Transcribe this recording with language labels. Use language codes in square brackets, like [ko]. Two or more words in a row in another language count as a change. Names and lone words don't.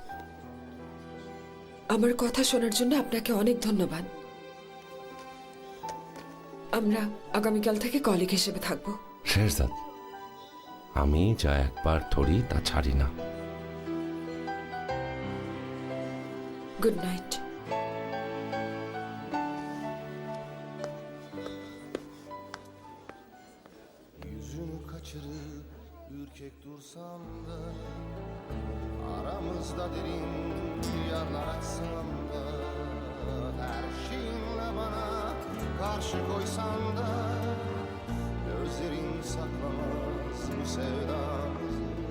[bn] আমার কথা শোনার জন্য আপনাকে অনেক ধন্যবাদ। আমরা আগামীকাল থেকে কলিগ হিসেবে থাকবো। শেহজাদ, আমি যা একবার ধরি তা ছাড়ি না। [en] Good night. [tr] Yüzünü kaçırıp ürkek dursam da, aramızda derin yarlar açsam da, her şeyinle bana karşı koysan da, gözlerin saklamaz bu sevdamızı.